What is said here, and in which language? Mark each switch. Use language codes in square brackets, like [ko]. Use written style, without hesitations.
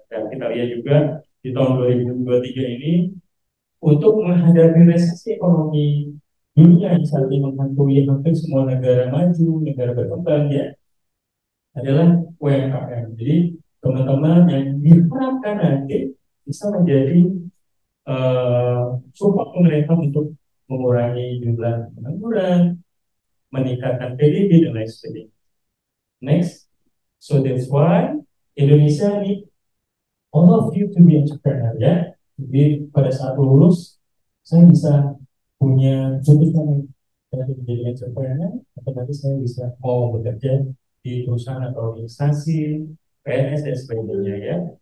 [id] Dan kita lihat juga di tahun 2023 ini untuk menghadapi resesi ekonomi dunia yang saat ini menghantui hampir semua negara maju, negara berkembang ya, adalah UMKM. Jadi teman-teman yang diharapkan nanti bisa menjadi support pemerintah untuk mengurangi jumlah pengangguran, meningkatkan PDB dan lain sebagainya. [en] Next, so that's why Indonesia need all of you to be entrepreneur ya. [id] Jadi pada saat lulus saya bisa punya jurusan dari menjadi entrepreneur, atau nanti saya bisa mau bekerja di perusahaan atau instansi PNS dan sebagainya ya.